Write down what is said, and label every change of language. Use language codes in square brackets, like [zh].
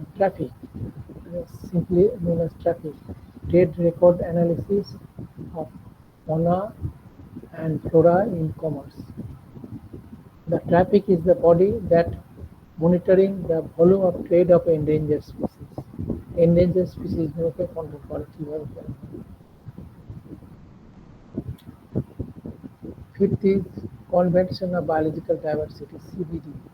[en] Traffic, simply known as traffic. Trade record analysis of fauna and flora in commerce. The traffic is the body that monitoring the volume of trade of endangered species. Endangered species [bn] গুলোকে control করে কিভাবে করে। [en] Fifth is Convention of Biological Diversity, CBD.